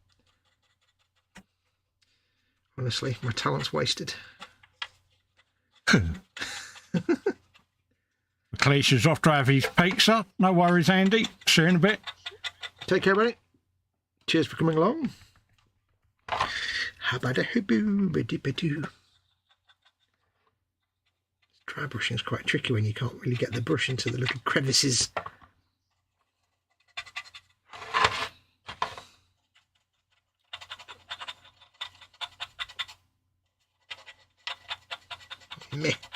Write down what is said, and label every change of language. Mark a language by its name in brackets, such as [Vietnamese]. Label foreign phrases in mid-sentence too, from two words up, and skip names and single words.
[English] Honestly, my talent's wasted. Cleish's off to have his pizza. No worries, Andy. See you in a bit. Take care, buddy. Cheers for coming along. How about a hooboo-ba-doo-ba-doo? Dry brushing is quite tricky when you can't really get the brush into the little crevices. Meh.